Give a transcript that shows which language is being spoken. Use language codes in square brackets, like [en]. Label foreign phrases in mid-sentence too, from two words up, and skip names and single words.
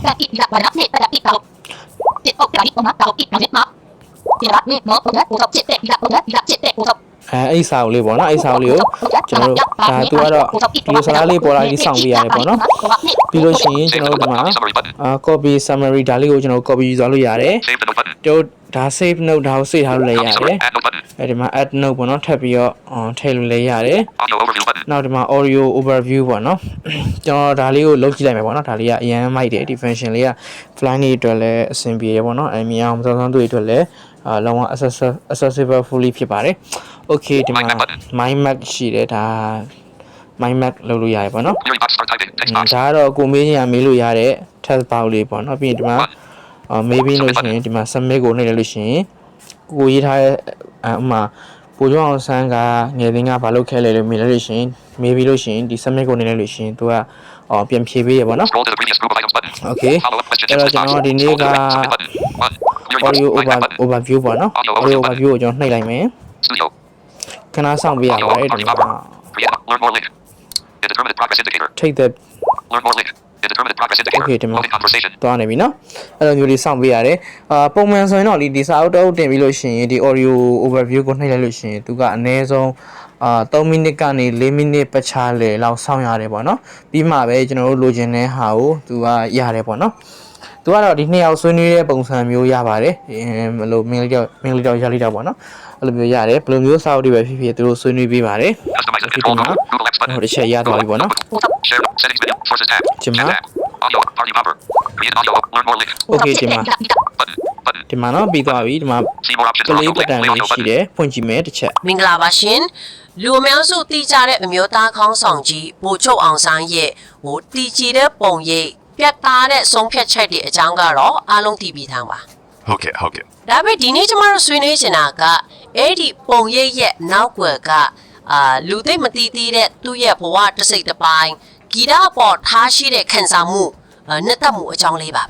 [my] အဲ့စာအုပ်လေးပေါ့နော်အဲ့စာအုပ်လေးကိုကျွန်တော်တို့ဒါသူကတော့ဒီလိုစာလေးပေါ်လာပြီးစောင့်ပြရတယ်ပေါ့နော်ပြီးလို့ရှိရင်ကျွန်တော်တို့ဒီမှာ [en] copy summary [my] ဒါလေးကိုကျွန်တော် copy ယူသွားလို့ရတယ် [en] save the note button [my] တို့ဒါ [en] save note [my] ဒါကို save ထားလို့လည်းရတယ် [en] add note button [my] အဲ့ဒီမှာ [en] add note [my] ပေါ့နော်ထပ်ပြီးတော့ထည့်လို့လည်းရတယ် [en] audio overview button [my] နောက်ဒီမှာ [en] audio overview [my] ပေါ့နော်ကျွန်တော်ဒါလေးကိုလုပ်ကြည့်လိုက်မယ်ပေါ့နော်ဒါလေးကအရင်မိုက်တယ်ဒီ function လေးက fly နေအတွက်လည်းအဆင်ပြေရပေါ့နော်အမြင်အောင်စောစောတွေ့အတွက်လည်းလုံးဝ [en] accessible fully [my] ဖြစ်ပါတယ် okay ဒီမှာ [en] mind map [my] ရှိတယ်ဒါ [en] mind map [my] လုပ်လို့ရတယ်ပေါ့နော် [en] query box start typing text box [my] ဒါကတော့ကိုမေးချင်ရမေးလို့ရတဲ့ text box လေးပေါ့နော်ပြီးရင်ဒီမှာမေးပြီးလို့ရှိရင်ဒီမှာ submit ကိုနှိပ်လိုက်လို့ရှိရင်ကိုရေးထားတဲ့ဥမာပိုကျောင်းအောင်ဆန်းကငယ်သိန်းကဘာလုပ်ခဲ့လဲလို့မေးလိုက်လို့ရှိရင်မေးပြီးလို့ရှိရင်ဒီ submit ကိုနှိပ်လိုက်လို့ရှိရင်သူကပြန်ဖြေပေးရပေါ့နော် [en] scroll to the previous group of items button okay follow up question [my] အဲ့တော့ကျွန်တော်ဒီနေ့က [en] audio overview [my] ပေါ့နော် [en] audio overview [my] ကိုကျွန်တော်နှိပ်လိုက်မယ် [en] studio [my] ခဏဆောင်ပေးရပါတယ်ဒီမှာ [en] create learn more link indeterminate progress indicator take the learn more link indeterminate progress indicator [my] okay ဒီမှာ [en] loading conversation [my] သွားနေပြီနော်အဲ့လိုမျိုးလေးစောင့်ပေးရတယ်ပုံမှန်ဆိုရင်တော့ဒီစာအုပ်တင်ပြီးလို့ရှိရင်ဒီ [en] audio overview [my] ကိုနှိပ်လိုက်လို့ရှိရင်သူကအနည်းဆုံး3မိနစ်ကနေ4မိနစ်ပတ်ချလေလောက်စောင့်ရတယ်ပေါ့နော်ပြီးမှပဲကျွန်တော်တို့လိုချင်တဲ့ဟာကိုသူကရတယ်ပေါ့နော်သူကတော့ဒီနှစ်ယောက်ဆွေးနွေးတဲ့ပုံစံမျိုးရပါတယ်ဘယ်လိုမင်းလေးတော့ရလိုက်တာပေါ့နော်အဲ့လိုမျိုးရတယ်ဘယ်လိုမျိုးစာအုပ်တွေပဲဖြစ်ဖြစ်သူတို့ဆွေးနွေးပေးပါတယ် [en] customize and control node Google Apps button [my] ဟိုတစ်ချက်ရသွားပြီပေါ့နော် [en] share settings menu sources tab Jima. Chat tab audio party popper create audio learn more link [my] okay ဒီမှာ [en] button [my] ဒီမှာနော်ပြီးသွားပြီဒီမှာ [en] see more options [my] ကလေး [en] audio [my] ပတ်တန် [en] play [my] လေး [en] audio [my] ရှိ [en] button [my] တယ်ဖွင့်ကြည့်မယ်တစ်ချက် မင်္ဂလာပါရှင်လူအများစုသိကြတဲ့အမျိုးသားခေါင်းဆောင်ကြီးဗိုလ်ချုပ်အောင်ဆန်းရဲ့တည်ကြည်တဲ့ပုံရိပ်ပြတ်သားတဲ့ဆုံးဖြတ်ချက်တွေအကြောင်းကတော့အားလုံးသိပြီးသားပါ ဟုတ်ကဲ့ ဒါပေမဲ့ဒီနေ့ကျမတို့ဆွေးနွေးချင်တာကအဲ့ဒီပုံရိပ်ရဲ့နောက်ွယ်ကလူသိမသိသေးတဲ့သူ့ရဲ့ဘဝတစ်စိတ်တစ်ပိုင်းဂီတပေါ်ထားရှိတဲ့ခံစားမှုနှစ်သက်မှုအကြောင်းလေးပါပဲ